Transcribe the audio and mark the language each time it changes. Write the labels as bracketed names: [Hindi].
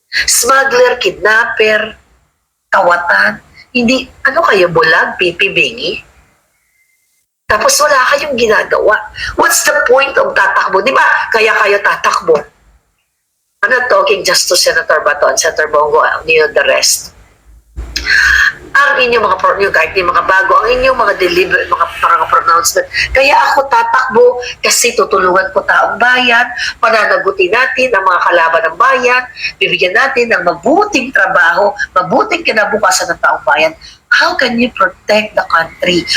[Filipino] Smuggler, kidnapper, kawatan. Hindi, ano kayo, bulag, pipi-bingi? Tapos wala kayong ginagawa. [English] What's the point of [Filipino] tatakbo? Di ba? Kaya kayo tatakbo. [English] I'm not talking just to Senator Bato and Senator Bongo, the rest. [Filipino] Ang inyong kahit yung mga bago, ang inyong mga mga pronouncement. Kaya ako tatakbo kasi tutulungan ko taong bayan, pananagutin natin ang mga kalaban ng bayan, bibigyan natin ng mabuting trabaho, mabuting kinabukasan ng taong bayan. [English] How can you protect the country?